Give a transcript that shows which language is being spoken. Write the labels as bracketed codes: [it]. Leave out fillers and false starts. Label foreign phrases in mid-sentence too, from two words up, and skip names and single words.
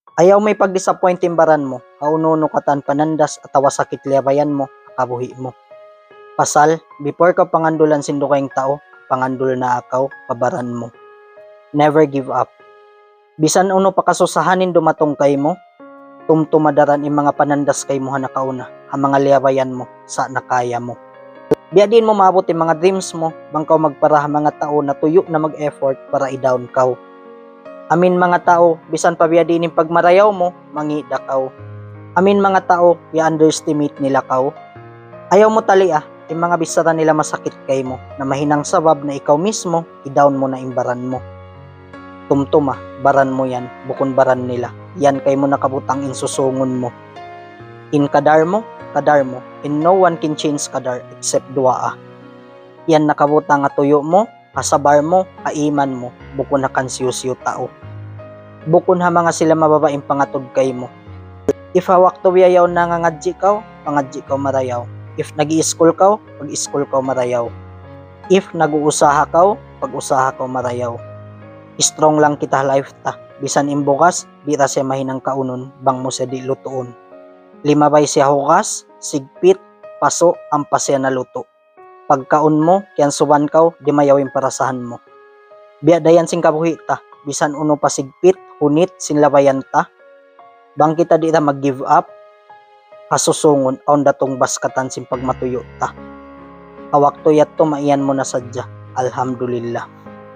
[tsg] Ayaw may pag-disappoint timbaran mo, kaununo katan panandas at tawa sakit liabayan mo, kabuhi mo. Pasal, before ka pangandulan sindo kayong tao, pangandul na akaw, pabaran mo. [en] Never give up. [tsg] Bisan uno pakasusahanin dumatong kay mo, tumtumadaran yung mga panandas kay mo hanakauna, ang mga liabayan mo, sa nakaya mo. Biya din mo maabot yung mga dreams mo, bangkaw magpara mga tao na tuyo na mag-effort para i-down kaw. Amin mga tao, bisan pa biya din yung pagmarayaw mo, mangida kaw. Amin mga tao, i-underestimate nila kaw. Ayaw mo tali yung mga bisara nila masakit kay mo, na mahinang sabab na ikaw mismo, i-down mo na imbaran mo. Tumtuma, baran mo yan, bukon baran nila. Yan kay mo nakabutang insusungon mo. In kadar mo, [en] and no one can change kadar except dua. [tsg] Yan nakabutang nga tuyo mo, kasabar mo, kaiman mo, bukon na kansiyusyo tao. Bukon ha mga sila mababaing pangatod kay mo. If hawak to wiyayaw na ngangadji kaw, pangadji kaw marayaw. If nag-i-school kaw, pag-i-school kaw marayaw. If nag-uusaha kaw, pag-usaha kaw marayaw. Strong lang kita life ta. Bisan imbukas, di ra siya mahinang kaunon, bang mo siya di lutoon. Limabay siya hukas, sigpit, paso, ang pasya na luto. Pagkaon mo, kiyan suban kaw, di mayawin parasahan mo. Biya dayan sing kabuhi ta, bisan uno pa sigpit, hunit, sinlabayan ta. Bang kita di ra mag-give up, kasusungon, aon datong baskatan sin pagmatuyo ta. Awak tuyat to maiyan mo na sadya, alhamdulillah.